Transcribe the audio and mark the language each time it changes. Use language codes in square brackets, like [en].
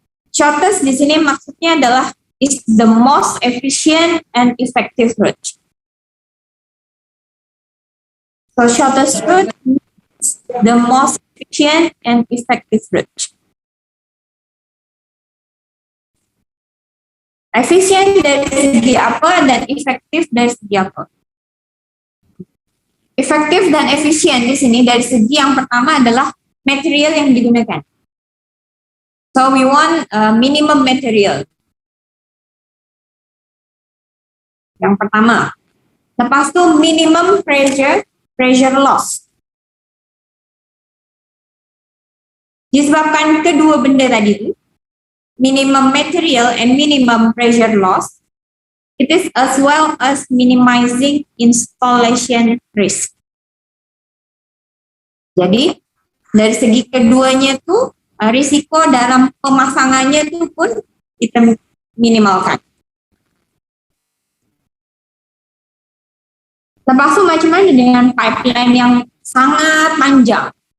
[en] Shortest [ms] di sini maksudnya adalah [en] is the most efficient and effective route. So shortest route is the most efficient and effective route. [ms] Efisien dari segi apa dan efektif dari segi apa? Efektif dan efisien di sini dari segi yang pertama adalah material yang digunakan. [en] So we want minimum material. [ms] Yang pertama. Lepas itu [en] minimum pressure loss. [ms] Disebabkan kedua benda tadi itu, [en] minimum material and minimum pressure loss, it is as well as minimizing installation risk. [ms] Jadi dari segi keduanya tuh risiko dalam pemasangannya itu pun kita minimalkan. Lepas itu macam mana dengan pipeline yang sangat panjang?